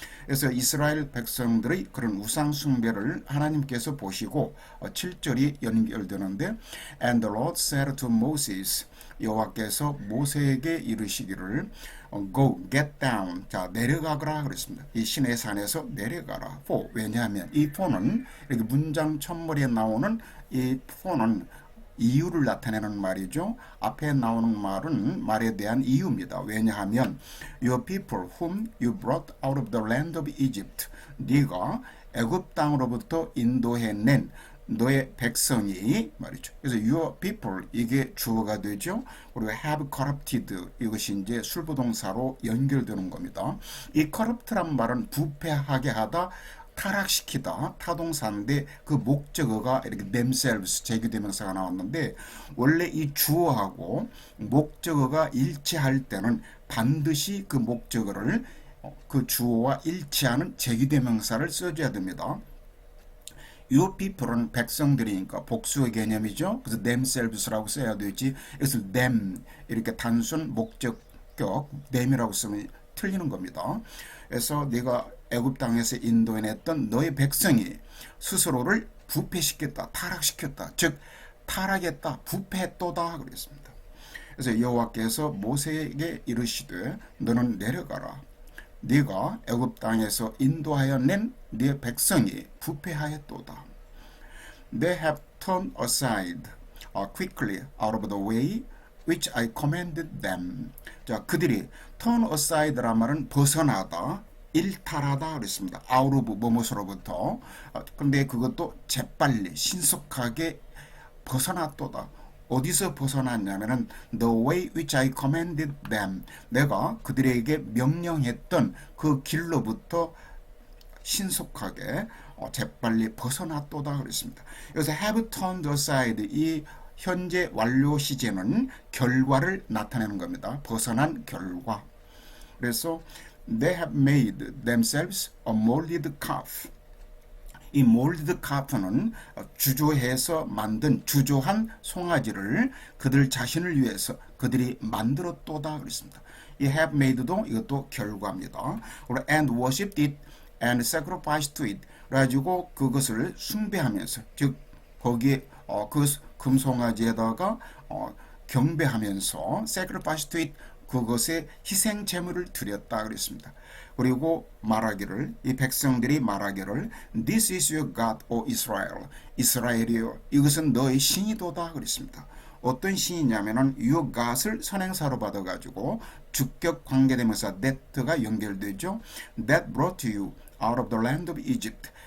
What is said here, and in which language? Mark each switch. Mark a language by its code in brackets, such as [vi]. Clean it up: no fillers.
[ko] 그래서 이스라엘 백성들의 그런 우상 숭배를 하나님께서 보시고 7절이 연결되는데 [en] And the Lord said to Moses, [ko] 여호와께서 모세에게 이르시기를 [en] Go, get down. [ko] 자, 내려가거라 그랬습니다. 이 시내산에서 내려가라. For, 왜냐하면 이 for는 이렇게 문장 첫머리에 나오는 이 for는 이유를 나타내는 말이죠. 앞에 나오는 말에 대한 이유입니다. 왜냐하면 [en] Your people whom you brought out of the land of Egypt, [ko] 네가 애굽 땅으로부터 인도해낸 너의 백성이 말이죠. 그래서 [en] your people [ko] 이게 주어가 되죠. 그리고 [en] have corrupted [ko] 이것이 이제 술부동사로 연결되는 겁니다. 이 corrupt란 말은 부패하게 하다, 타락시키다, 타동사인데 그 목적어가 이렇게 themselves 제기대명사가 나왔는데 원래 이 주어하고 목적어가 일치할 때는 반드시 그 목적어를 그 주어와 일치하는 제기대명사를 써줘야 됩니다. [en] Your people [ko] 은 백성들이니까 복수의 개념이죠. 그래서 themselves라고 써야 되지. 그래서 them 이렇게 단순 목적격 them이라고 쓰면 틀리는 겁니다. 그래서 네가 애굽 땅에서 인도해냈던 너의 백성이 스스로를 부패시켰다, 타락시켰다. 즉 타락했다, 부패했도다 그랬습니다. 그래서 여호와께서 모세에게 이르시되 너는 내려가라. 네가 애굽 땅에서 인도하여 낸 네 백성이 부패하였도다. [en] They have turned aside quickly out of the way which I commanded them. [ko] 자, 그들이 [en] turn aside [ko] 란 말은 벗어나다, 일탈하다 그랬습니다. [en] out of [ko] 뭐뭐로부터. 근데 그것도 재빨리 신속하게 벗어났도다. 어디서 벗어났냐면은 [en] the way which I commanded them. [ko] 내가 그들에게 명령했던 그 길로부터 신속하게 재빨리 벗어났도다 그랬습니다. 여기서 [en] have turned aside [ko] 이 현재 완료 시제는 결과를 나타내는 겁니다. 벗어난 결과. 그래서 [en] they have made themselves a molded calf. [ko] 이 [en] molded calf [ko] 는 주조해서 만든 주조한 송아지를 그들 자신을 위해서 그들이 만들었도다 그랬습니다. 이 [en] have made [ko] 도 이것도 결과입니다. [en] and worshipped it and sacrificed to it. [ko] 그래가지고 그것을 숭배하면서 즉 거기에 그 금송아지에다가 경배하면서 [en] sacrifice to it [ko] 그것에 희생 제물을 드렸다 그랬습니다. 그리고 말하기를 이 백성들이 말하기를 [en] This is your God, O Israel. [ko] 이스라엘이여 이것은 너의 신이도다 그랬습니다. 어떤 신이냐면은 [en] your God [ko] 을 선행사로 받아가지고 주격 관계대명사 that가 연결되죠. [en] That brought you out of the land of Egypt.